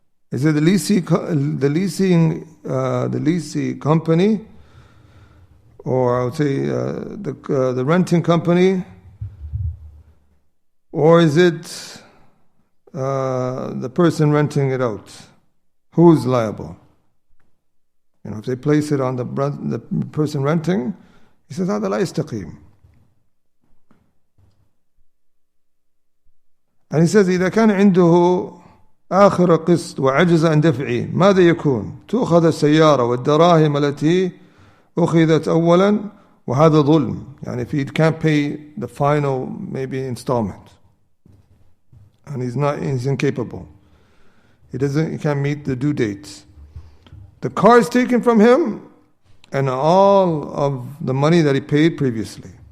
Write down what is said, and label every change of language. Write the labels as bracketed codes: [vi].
[en] Is it the leasing company, or I would say the renting company, or is it the person renting it out? Who is liable? If they place it on the person renting, he says, [ar] هذا لا يستقيم. [en] And he says, [ar] إذا كان عنده آخر قسط وعجز عن دفعه ماذا يكون؟ تؤخذ السيارة والدراهم التي أخذت أولا وهذا ظلم. [en] If he can't pay the final maybe installment, and he's incapable, he can't meet the due dates, the car is taken from him and all of the money that he paid previously.